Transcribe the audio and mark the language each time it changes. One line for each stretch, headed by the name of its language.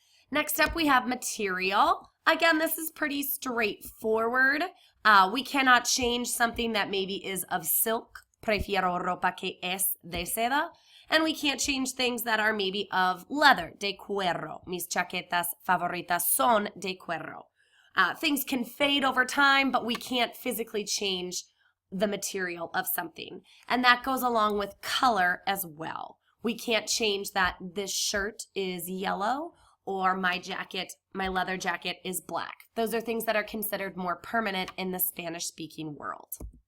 English: Next up, we have material. Again, this is pretty straightforward. We cannot change something that maybe is of silk.
Spanish: Prefiero ropa que es de seda.
English: And we can't change things that are maybe of leather,
Spanish: de cuero. Mis chaquetas favoritas son de cuero.
English: Things can fade over time, but we can't physically change the material of something. And that goes along with color as well. We can't change that this shirt is yellow or my leather jacket is black. Those are things that are considered more permanent in the Spanish-speaking world.